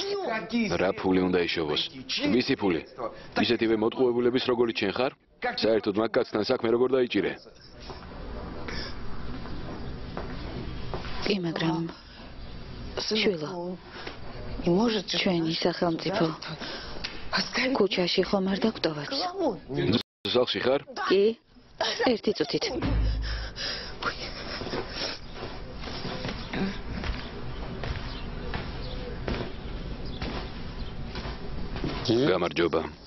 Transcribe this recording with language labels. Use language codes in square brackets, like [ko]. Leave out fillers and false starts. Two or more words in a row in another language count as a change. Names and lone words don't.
[ka] რა ფული უნდა იშოვოს? ვისი ფული? ისეთივე მოტყუებულების როგორი ჩენ ხარ? საერთოდ მაგ კაცთან საქმე როგორ დაიჭირე? კი, მაგრამ შვილო, [ru] не может же [ka] ჩვენი სახელმწიფო [ru] оставить [ka] ქუჩაში ხომ არ დაგვტოვებს? [ru] головой. [ka] ზალში ხარ? კი, ერთი წუთით. გამარჯობა.